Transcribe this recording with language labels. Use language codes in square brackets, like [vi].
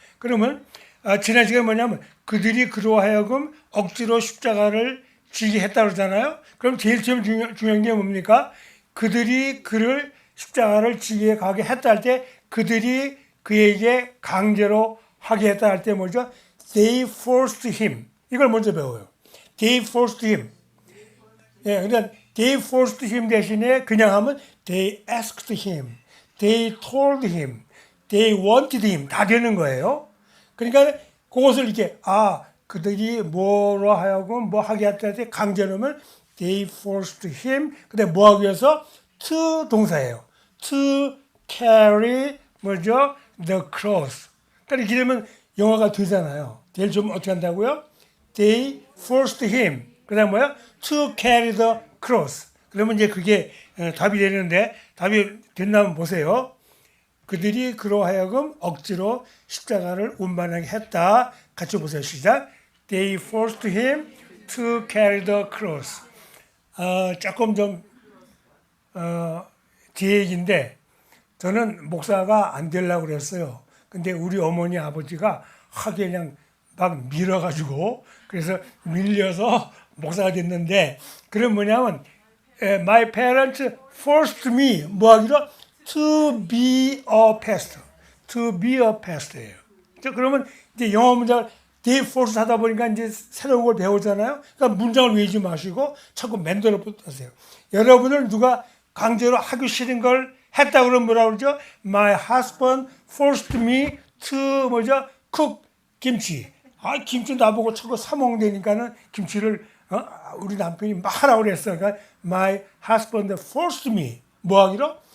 [ko] 그러면 지난 시간에 뭐냐면 그들이 그로 하여금 억지로 십자가를 지게 했다고 그러잖아요. 그럼 제일 중요한 게 뭡니까? 그들이 그를 십자가를 지게 가게 했다 할 때, 그들이 그에게 강제로 하게 했다 할 때 뭐죠? [en] They forced him. [ko] 이걸 먼저 배워요. [en] They forced him. [ko] 그러니까 [en] they forced him [ko] 대신에 그냥 하면 [en] they asked him, they told him, they wanted him [ko] 다 되는 거예요. 그러니까 그것을 이렇게 그들이 뭐로 하여금 뭐 하게 했다 할 때 강제로 하면 they forced him. 근데 뭐 하기 위해서? [en] to [ko] 동사예요. [en] to carry [ko] 뭐죠? [en] the cross. [ko] 그러니까 이렇게 되면 영어가 되잖아요. 제일 좀 어떻게 한다고요? [en] they forced him. [ko] 그다음 뭐야? [en] to carry the cross. [ko] 그러면 이제 그게 답이 되는데, 답이 된다면 보세요. 그들이 그로 하여금 억지로 십자가를 운반하게 했다. 같이 보세요. 시작. [en] They forced him to carry the cross. [ko] 조금 좀 제 얘기인데, 저는 목사가 안 되려고 그랬어요. 근데 우리 어머니 아버지가 하게 그냥 막 밀어가지고, 그래서 밀려서 목사가 됐는데, 그건 뭐냐면 [en] my parents forced me [ko] 뭐 하기로? [en] to be a pastor. to be a pastor예요. [ko] 그러면 이제 영어 문장을 they force 하다 보니까 이제 새로운 걸 배우잖아요. 그러니까 문장을 외우지 마시고 자꾸 만들어 보세요. 여러분을 누가 강제로 하기 싫은 걸 했다 그러면 뭐라고 그러죠? [en] My husband forced me to [ko] 뭐죠? [en] cook 김치. [ko] 김치 나보고 자꾸 사 먹는다니까는 김치를 우리 남편이 막 하라고 그랬어. 그러니까 [en] my husband forced me [ko] 뭐 하기로?